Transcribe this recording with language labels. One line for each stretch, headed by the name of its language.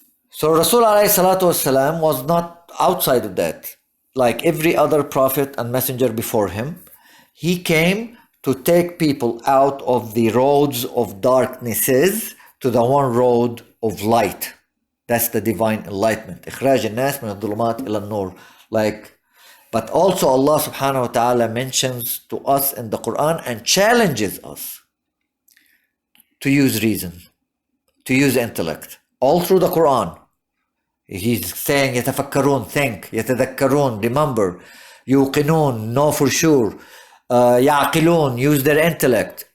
English: So Rasul ﷺ was not outside of that. Like every other prophet and messenger before him, he came to take people out of the roads of darknesses to the one road of light. That's the divine enlightenment.
Arabic: إخراج الناس من الظلمات إلى النور.
English: But also Allah subhanahu wa ta'ala mentions to us in the Quran and challenges us to use reason, to use intellect, all through the Quran. He's saying
Arabic: يتفكرون,
English: think,
Arabic: يتذكرون,
English: remember,
Arabic: يوقنون,
English: know for sure,
Arabic: يعقلون,
English: use their intellect.